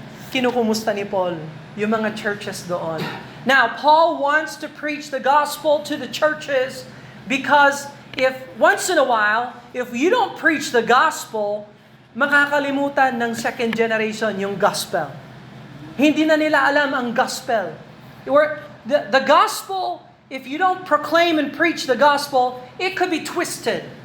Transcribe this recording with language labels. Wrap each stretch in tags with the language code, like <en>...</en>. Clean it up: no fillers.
<tl>Kinukumusta ni Paul yung mga churches doon.</tl> <en>Now, Paul wants to preach the gospel to the churches because if once in a while, if you don't preach the gospel,</en> <tl>makakalimutan ng second generation yung gospel. Hindi na nila alam ang gospel.</tl> <en>The gospel, if you don't proclaim and preach the gospel, it could be twisted.</en>